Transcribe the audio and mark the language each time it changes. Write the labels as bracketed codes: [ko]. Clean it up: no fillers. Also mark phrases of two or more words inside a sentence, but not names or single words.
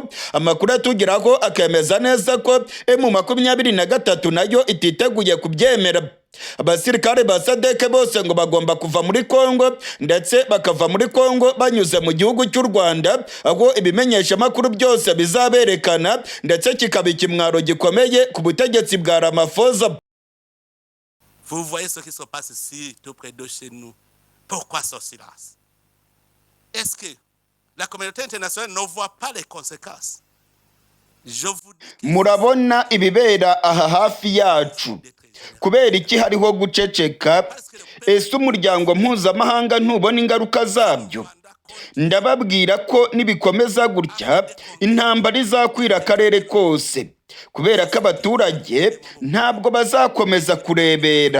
[rw] Amakuru atugeraho akemeza neza ko M23 nayo ititeguye kubyemera. abasirikare ba sadeke bose ngo bagomba kuva muri Kongo ndetse bakava muri Kongo banyuze mu gihugu cy'u Rwanda, aho ibimenyeshamakuru byose bizaberekana ndetse kikaba ikimwaro gikomeye ku butegetsi bwa Ramaphosa. [fr] Vous voyez ce qui se passe ici, tout près de chez nous. Pourquoi ce silence? Est-ce que la communauté internationale ne voit pas les conséquences? [rw] Murabona ibibera aha hafi yacu, kubera iki hariho guceceka? Ese umuryango mpuzamahanga ntubona ingaruka zabyo? Ndababwira ko nibikomeza gutya intambara izakwira akarere kose, kubera ko abaturage ntabwo bazakomeza kurebera.